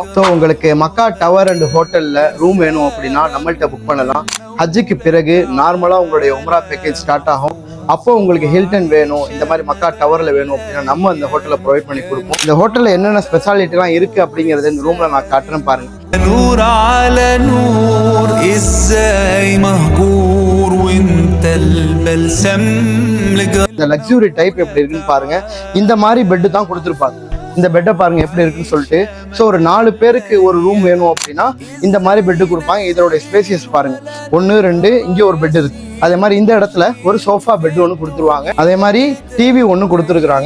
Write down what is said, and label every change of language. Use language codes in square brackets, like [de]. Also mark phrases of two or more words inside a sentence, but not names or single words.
[ta] ஸோ உங்களுக்கு மக்கா டவர் [en] and hotel [ta] ரூம் வேணும் அப்படின்னா நம்மள்கிட்ட புக் பண்ணலாம். ஹஜ்ஜுக்கு பிறகு நார்மலா உங்களுடைய உம்ரா [en] package start [ta] ஆகும். அப்போ உங்களுக்கு ஹில்டன் வேணும், இந்த மாதிரி மக்கா டவர்ல வேணும் அப்படின்னா நம்ம இந்த ஹோட்டலை ப்ரொவைட் பண்ணி கொடுப்போம். இந்த ஹோட்டல்ல என்னென்ன ஸ்பெஷாலிட்டிலாம் இருக்கு அப்படிங்கறது இந்த ரூம்ல நான் காட்டுறேன் பாருங்க. [ar] نور على نور ازاي مهجور وانت البلسم [ta] இந்த [en] luxury type [ta] எப்படி இருக்குன்னு பாருங்க. இந்த மாதிரி பெட்டு தான் கொடுத்துருப்பாங்க. இந்த பெட்டை பாருங்க எப்படி இருக்குன்னு சொல்லிட்டு. ஸோ ஒரு 4 பேருக்கு ஒரு ரூம் வேணும் அப்படின்னா இந்த மாதிரி பெட்டு கொடுப்பாங்க. இதோட ஸ்பேசியஸ் பாருங்க, 1 2 இங்கே ஒரு பெட் இருக்கு. அதே மாதிரி இந்த இடத்துல ஒரு [en] sofa bed [ta] ஒன்று கொடுத்துருவாங்க. அதே மாதிரி டிவி ஒன்று கொடுத்துருக்குறாங்க.